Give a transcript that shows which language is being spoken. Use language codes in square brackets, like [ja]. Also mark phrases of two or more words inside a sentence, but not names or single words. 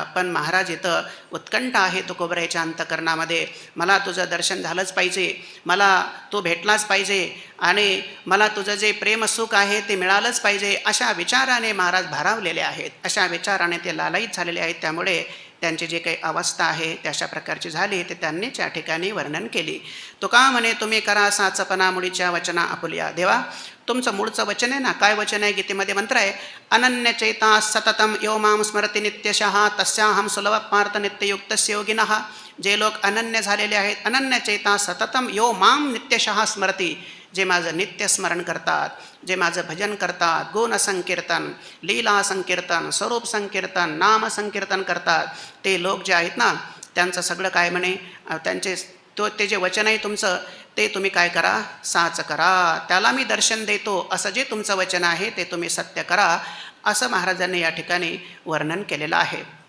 [mr] पण महाराज इथं उत्कंठ आहे तुकोबरायच्या अंतकरणामध्ये, मला तुझं दर्शन झालंच पाहिजे, मला तू भेटलाच पाहिजे आणि मला तुझं जे प्रेमसुख आहे ते मिळालंच पाहिजे, अशा विचाराने महाराज भारावलेले आहेत, अशा विचाराने ते लालायित झालेले आहेत. त्यामुळे त्यांची जी काही अवस्था आहे ते अशा प्रकारची झाली, ते त्यांनीच या ठिकाणी वर्णन केली. तो का म्हणे, तुम्ही करा साचपणा मुळीच्या वचना आपुलिया. देवा तुमचं मूळचं वचन आहे ना, काय वचन आहे, गीतेमध्ये मंत्र आहे, [sa] अनन्य चैता सततम यो माम स्मरती नित्यशः तस्याहम सुलभ पार्थ नित्ययुक्तस्य योगिनः. [mr] जे लोक अनन्य झालेले आहेत, [sa] अनन्य चैता सततम यो माम नित्यशः स्मरती, [mr] जे माझं नित्य स्मरण करतात, जे माझं भजन करतात, गुण संकीर्तन, लीला संकीर्तन, स्वरूप संकीर्तन, नाम संकीर्तन करतात, ते लोक जे आहेत ना, त्यांचं सगळं काय म्हणे, त्यांचे ते जे वचन आहे तुमचं ते तुम्ही काय करा, साच करा, त्याला मी दर्शन देतो, असं जे तुमचं वचन आहे ते तुम्ही सत्य करा, असं महाराजांनी या ठिकाणी वर्णन केलेलं आहे.